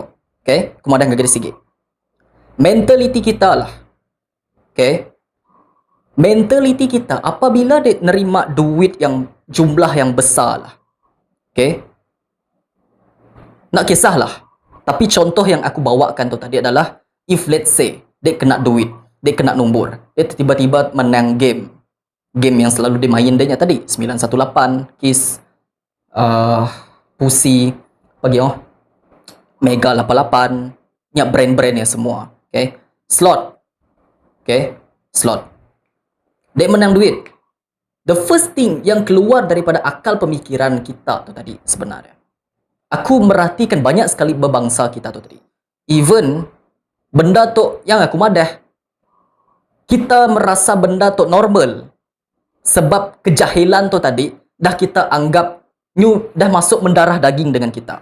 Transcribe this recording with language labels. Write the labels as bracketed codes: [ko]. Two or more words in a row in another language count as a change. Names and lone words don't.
[ms] Okay? Kemudian gak sikit. Mentality kita lah. Okay? Mentality kita apabila dia nerima duit yang jumlah yang besar lah. Okay? Nak kisahlah. Tapi contoh yang aku bawakan tu tadi adalah [en] if let's say [ms] dia kena duit, dia kena nombor, dia tiba-tiba menang game. Game yang selalu dia main dia tadi 918, Kiss, Pussy, pagi Mega 88, nyak brand-brand yang semua. Okay? Slot. Okay? Slot. Dia menang duit. [en] The first thing [ms] yang keluar daripada akal pemikiran kita tu tadi sebenarnya. Aku merhatikan banyak sekali berbangsa kita tu tadi. Even benda tu yang aku madah. Kita merasa benda tu normal. Sebab kejahilan tu tadi dah kita anggap dah masuk mendarah daging dengan kita.